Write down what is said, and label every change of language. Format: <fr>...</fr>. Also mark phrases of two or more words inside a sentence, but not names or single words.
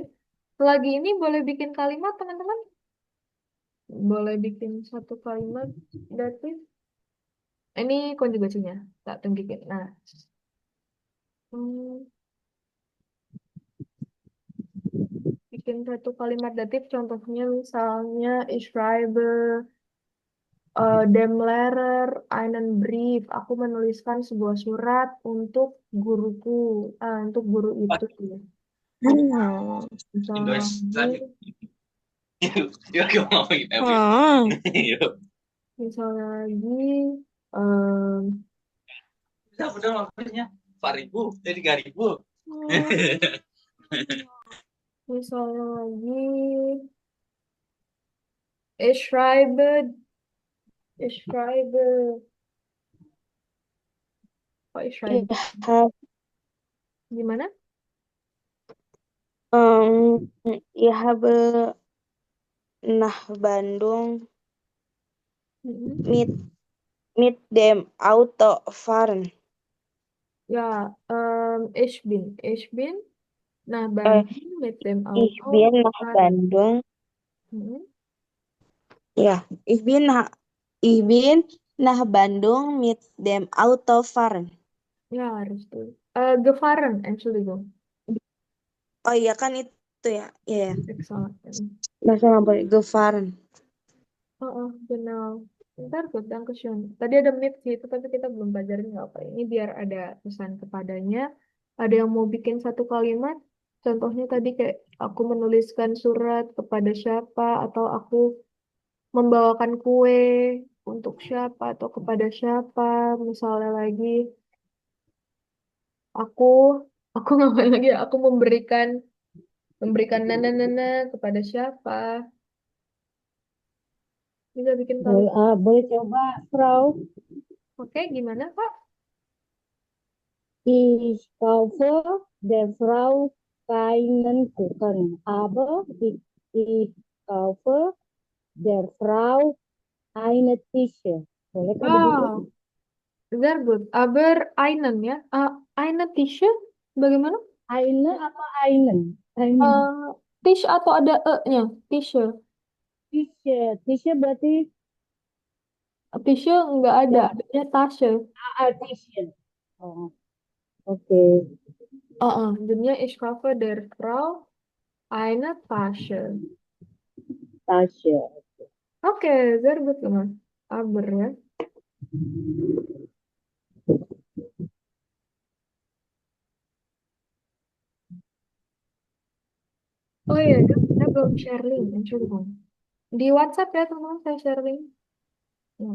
<id>Lagi ini boleh bikin kalimat teman-teman? Boleh bikin satu kalimat datif. Ini konjugasinya. Tak tunggikin. Nah, hmm, bikin satu kalimat datif. Contohnya misalnya</id> <de>ich schreibe dem Lehrer einen Brief.</de> <id>Aku menuliskan sebuah surat untuk guruku. Untuk guru itu. Ya. Misalnya Indonesia lagi, yuk ngomongin apa yuk misalnya lagi, em, kita udah waktunya 4.000 jadi 3.000 misalnya lagi,</id> <de>ich schreibe, ich schreibe, kok ich Ich schreibe? habe</de> <id>Gimana?</id> <de>ich habe nach Bandung Mm-mm. mit dem Auto fahren. Ya, ich bin, nah Äh, Bandung mit dem ich Auto bin nach fahren. Bandung. Mm-mm. Ja, ich bin nach Bandung mit dem Auto fahren. Ja,</de> <id>harus tuh.</id> <de>Gefahren, Entschuldigung.</de> <id>Oh iya kan itu ya. Iya, ya.</id> <en>Excellent.</en> <id>Bahasa apa ya?</id> <de>Gefahren. Oh, oh, genau.</de> <id>Ntar tuh, Dankeschön. Tadi ada mit sih itu, tapi kita belum pelajarin nggak apa. Ini biar ada pesan kepadanya. Ada yang mau bikin satu kalimat. Contohnya tadi kayak aku menuliskan surat kepada siapa, atau aku membawakan kue untuk siapa, atau kepada siapa. Misalnya lagi, aku, aku ngapain lagi ya? Aku memberikan Memberikan nana-nana kepada siapa? Bisa bikin Boleh, kalimat. boleh coba, Frau. Oke, gimana, Kak?</id> <de>Ich kaufe der Frau keinen Kuchen, aber ich kaufe der Frau eine Tische.</de> <id>Bolehkah begitu?</id> <en>Wow, very good.</en> <de>Aber einen ya. Eine Tische? Bagaimana? Eine apa einen? Einen.</de> <id>Eh, Tish atau ada e-nya?</id> <de>Tische. Tische. Tische berarti</de> <id>Tische nggak ada, yang adanya Tasche.</id> <de>Tische.</de> <id>Oh, oke. Jadinya</id> <de>ich kaufe der Frau eine Tasche. Tasche.</de> <en>Oke, very good,</en> <id>teman. Aber ya. Oh iya, saya belum</id> <en>share link.</en> <de>Entschuldigung.</de> <id>Di WhatsApp ya, teman, saya</id> <en>share link.</en> <id>Ya,</id>